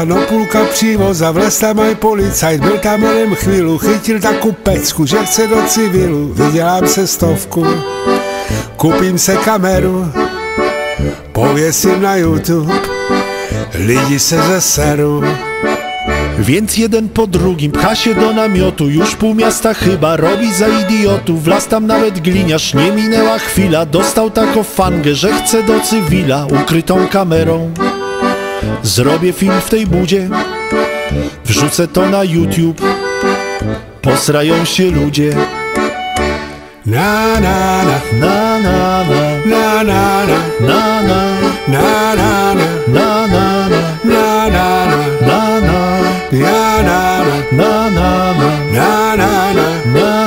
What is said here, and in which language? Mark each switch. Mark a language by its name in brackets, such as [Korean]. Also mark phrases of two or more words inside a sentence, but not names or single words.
[Czech] no půlka přívoza, vlez tam aj policajt, byl tam jeden chvílu, chytil takovou pecku, že chce do civilu, vydělám se 100, koupím se kameru, pověsím na YouTube, lidi se zeseru. [Polish] Więc jeden po drugim pcha się do namiotu, już pół miasta chyba robi za idiotów. Wlazł tam nawet gliniarz, nie minęła chwila, dostał taką fangę, że chce do cywila. Ukrytą kamerą zrobię film w tej budzie, wrzucę to na YouTube, posrają się ludzie. Na na na Na na na na na na na na na na na na na na na na ja na na na na na na na